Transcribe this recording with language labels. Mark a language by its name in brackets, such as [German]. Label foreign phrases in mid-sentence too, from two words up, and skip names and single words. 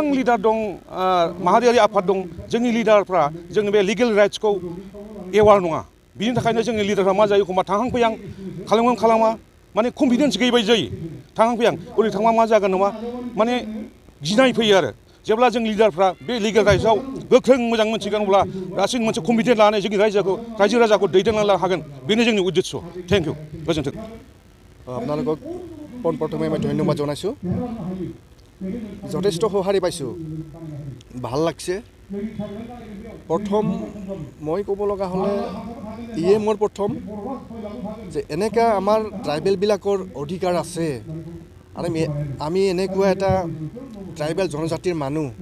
[Bodo] लिडार दं माहारियारि आफाद दं जोंनि लिडारफ्रा जोंनि बे लिगेल राइट्सखौ एवार नङा बिनि थाखायनो जोंनि लिडारफ्रा मा जायो एखमबा थांहां फैहां खालामा माने कनफिडेन्स गैयै बायदि जायो थांहां फैहां ओरै थांबा मा जागोन नामा माने गिनाय फैयो आरो जेब्ला जों लिडारफ्रा बे लिगेल राइट्सआव गोख्रों मोजां मोनथिगोन अब्ला गासै मोनसे कनफिडेन्स लानानै जोंनि रायजो राजाखौ दैदेनलांनो हागोन बेनो जोंनि उद्देश्य [English] thank you [Bodo] गोजोन्थों [Assamese] আপোনালোকক পোনপ্ৰথমে মই ধন্যবাদ জনাইছোঁ যথেষ্ট সঁহাৰি পাইছোঁ ভাল লাগছে প্ৰথম মই ক'ব লগা হ'লে ইয়ে মোৰ প্ৰথম যে এনেকুৱা আমাৰ ট্ৰাইবেলবিলাকৰ অধিকাৰ আছে আৰু আমি এনেকুৱা এটা ট্ৰাইবেল জনজাতিৰ মানুহ